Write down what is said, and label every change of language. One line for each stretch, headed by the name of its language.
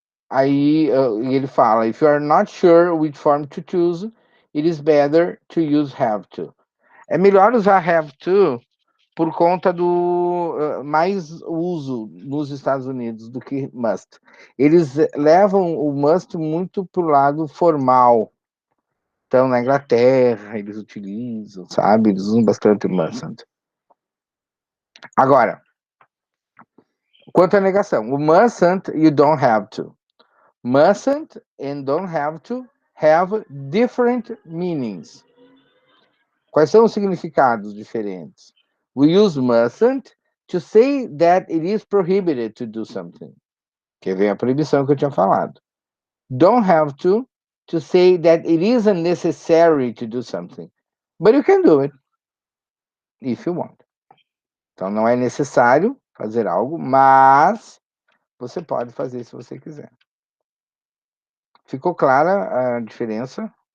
Portuguese: Aí ele fala,
English: if you are not sure which form to choose, it is better to use have to.
Portuguese: É melhor usar have to por conta do mais uso nos Estados Unidos do que must. Eles levam o must muito para o lado formal. Então, na Inglaterra, eles utilizam, sabe? Eles usam bastante o mustn't. Agora, quanto à negação, o mustn't e o don't have to.
English: Mustn't and don't have to have different meanings.
Portuguese: Quais são os significados diferentes?
English: We use mustn't to say that it is prohibited to do something.
Portuguese: Que vem a proibição que eu tinha falado.
English: Don't have to say that it isn't necessary to do something. But you can do it if you want.
Portuguese: Então não é necessário fazer algo, mas você pode fazer se você quiser. Ficou clara a diferença?